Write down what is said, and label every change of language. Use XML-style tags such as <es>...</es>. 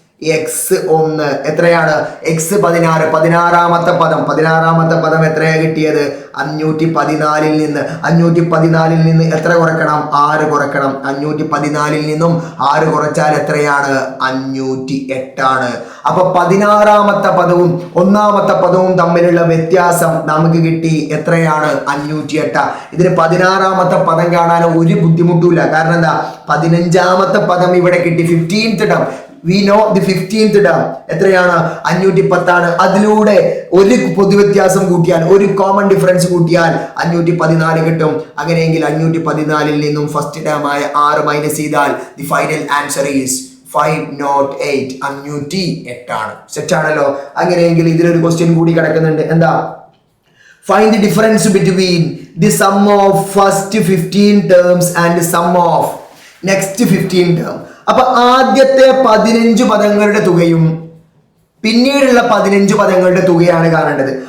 <ml>X 1 എത്രയാണ് X 16 16ാമത്തെ പദം എത്രയാ കിട്ടിയത് 514 നിന്ന് എത്ര കുറക്കണം 6 കുറക്കണം 514 നിന്നും 6 കുറച്ചാൽ എത്രയാണ് 508 ആണ്. അപ്പൊ 16ാമത്തെ പദവും 1ാമത്തെ പദവും തമ്മിലുള്ള വ്യത്യാസം നമുക്ക് കിട്ടി എത്രയാണ് 508. ഇതിന് 16ാമത്തെ പദം കാണാൻ ഒരു ബുദ്ധിമുട്ടില്ല. കാരണം എന്താ 15ാമത്തെ പദം ഇവിടെ കിട്ടി 15th term.</ml> <en>We know the 15th term</en> <ml>എത്രയാണ് 510 ആണ്. അതിലൂടെ ഒരു പൊതുവ്യത്യാസം കൂട്ടിയാൽ ഒരു കോമൺ ഡിഫറൻസ് കൂട്ടിയാൽ 514 കിട്ടും. അങ്ങനെയെങ്കിൽ 514 നിന്നും ഫസ്റ്റ് ടേം ആയ 6 മൈനസ് ചെയ്താൽ</ml> <en>the final answer is 508</en> <ml>508 ആണ്. സെറ്റ് ആണല്ലോ. അങ്ങനെയെങ്കിൽ ഇതിലൊരു ക്വസ്റ്റ്യൻ കൂടി കിടക്കുന്നുണ്ട്.</ml> <en>എന്താ find the difference between the sum of first 15 terms and the sum of next 15 term.</en> <ml>അപ്പൊ ആദ്യത്തെ 15 പദങ്ങളുടെ തുകയും പിന്നീടുള്ള 15 പദങ്ങളുടെ തുകയാണ് കാണേണ്ടത്.</ml>